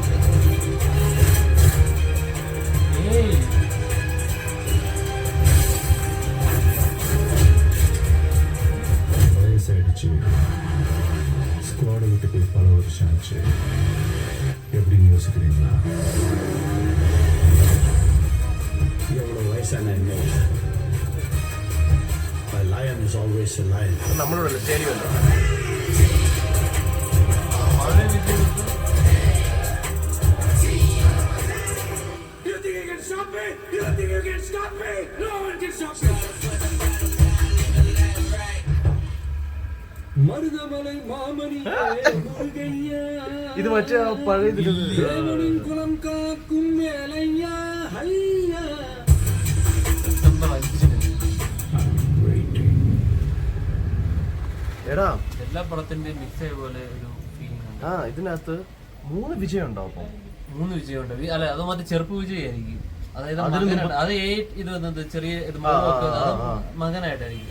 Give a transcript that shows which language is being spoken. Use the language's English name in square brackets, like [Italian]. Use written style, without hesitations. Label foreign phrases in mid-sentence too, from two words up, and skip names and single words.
[Tamil] வயசாயிடுச்சு, ஸ்குவாடை விட்டு போய் பல வருஷம் ஆச்சு. எப்படின்னு யோசிக்கிறீங்களா? எவ்வளவு வயசான என்ன, [English] a lion is always a lion. [Malayalam] നമ്മളോടല്ലേ സ്റ്റേഡിയം? [English] You think you can stop me? You think you can stop me? No one can stop me. [Tamil] மருதமலை மாமணியே முருகையா, [Malayalam] ഇത് മറ്റേ പഴയ [Tamil] தேவனின் குலம் காக்கும் மேலையா ஹையா. [Malayalam] എടാ, എല്ലാ പടത്തിന്റെയും മിക്സ് ആയ പോലെ ഒരു ഫീലിംഗ് ഉണ്ട്. ഇതിനകത്ത് 3 വിജയം ഉണ്ടാവും. അപ്പൊ 3 വിജയമുണ്ട്. അല്ല, അത് മറ്റേ ചെറുപ്പ് വിജയായിരിക്കും. അതായത് അത് ഇത് വന്നത് ചെറിയ മകനായിട്ടായിരിക്കും.